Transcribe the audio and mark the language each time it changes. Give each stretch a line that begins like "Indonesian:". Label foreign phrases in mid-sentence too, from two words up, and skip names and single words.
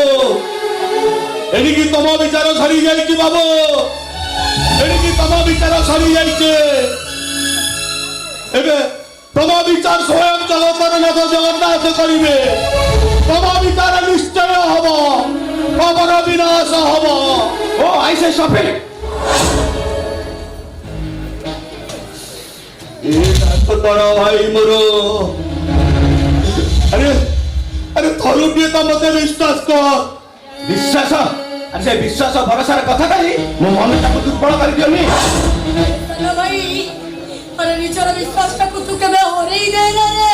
Odia: ଏଣିକି ତମ ବିଚାର ସରି ଯାଇଛି ବାବୁ, ଏଣିକି ତମ ବିଚାର ସରି ଯାଇଛି। ଏବେ ତମ ବିଚାର ସ୍ୱୟଂ ଜଗତର ନାଥ ଜଗନ୍ନାଥ କରିବେ। ତମ ବିଚାର ନିଶ୍ଚୟ ହବ, ତମର ବିନାଶ ହବ।
Bangla: ও আইসে শফিক,
Odia: ଏଇଟା ତ ତୋର ଭାଇ ମୋର ଆରେ ଆରେ ଥରୁଟିଏ ତ ମତେ ବିଶ୍ୱାସ କର ବିଶ୍ୱାସ ଆରେ ସେ ବିଶ୍ୱାସ ଭରସାର କଥା କହି ମୋ ମନଟାକୁ ଦୁର୍ବଳ କରିଦିଅନି ସାନ ଭାଇ ଆରେ ନିଜର ବିଶ୍ୱାସଟାକୁ ତୁ କେବେ ହରେଇ ଦେନା ରେ